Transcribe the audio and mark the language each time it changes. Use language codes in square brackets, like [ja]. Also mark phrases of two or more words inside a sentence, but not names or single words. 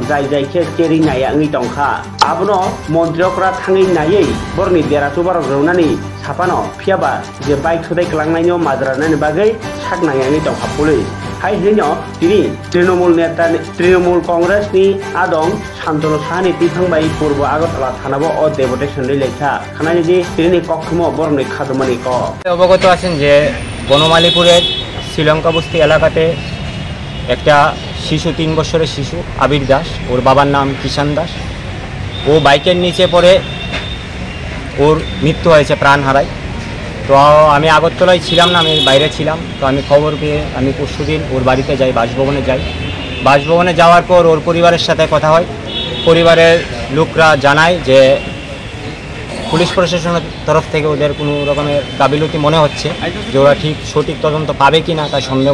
[trp] जाय जायखे चेरिं नाया ओंगै दंखा आबनो मन्त्रिफोरा थाङै नायै बरनि देराथु बार रौनानि साफानो फियाबा जे बाइक छुटाई खालामनायनि माजरानानि बागै सागनायानि दंखा पुलिस हाय हिनो तिनी तृणमूल नेता तृणमूल कांग्रेस नि आदं शान्तनु साहानि तिथांबाय पूर्व आगरतला थानाव अ डेपुटेशन लेखा खानाय जे तिनी कक्षम बरनि खादमानि क [bn] অবগত আছেন যে বনমালীপুরের শ্রীলঙ্কা বস্তি এলাকাতে একটা শিশু 3 বছরের শিশু আবির দাস ওর বাবার নাম কিষান দাস ও বাইকের নিচে পড়ে ওর মৃত্যু হয়েছে প্রাণ হারায় তো আমি আগরতলায় ছিলাম না আমি বাইরে ছিলাম তো আমি খবর পেয়ে আমি পরশুদিন ওর বাড়িতে যাই বাসভবনে যাই বাসভবনে যাওয়ার পর ওর পরিবারের সাথে কথা হয় পরিবারের লোকরা জানায় যে পুলিশ প্রশাসনের তরফ থেকে ওদের কোনো রকমের গাফিলতি মনে হচ্ছে যে ওরা ঠিক সঠিক তদন্ত পাবে কি না তার সন্দেহ